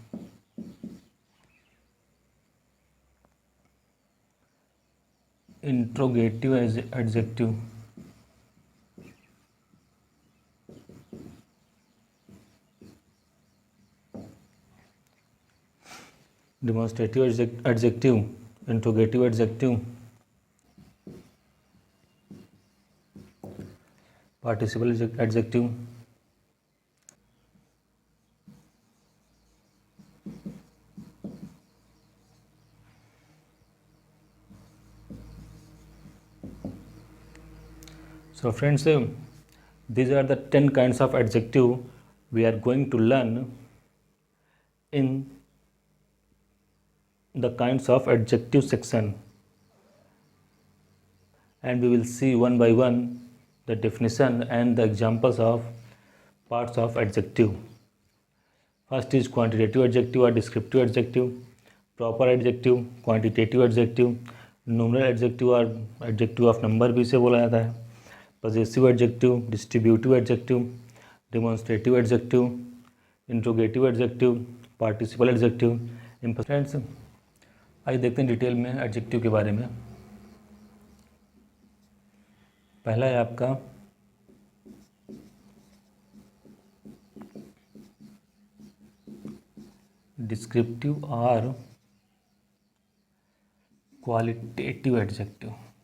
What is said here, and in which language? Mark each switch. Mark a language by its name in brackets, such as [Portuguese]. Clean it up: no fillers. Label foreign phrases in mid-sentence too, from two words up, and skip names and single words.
[English] interrogative adjective, demonstrative adjective, interrogative adjective, participle adjective, So friends, these are the 10 kinds of adjective we are going to learn in the kinds of adjective section, and we will see one by one the definition and the examples of parts of adjective. First is quantitative adjective or descriptive adjective, proper adjective, quantitative adjective, numeral adjective और adjective of number [Hindi] भी इसे बोला जाता है, [English] possessive adjective, distributive adjective, demonstrative adjective, interrogative adjective, participle adjective. [Hindi] फ्रेंड्स, आइए देखते हैं डिटेल में एडजेक्टिव के बारे में। पहला है आपका डिस्क्रिप्टिव और [English] qualitative adjective.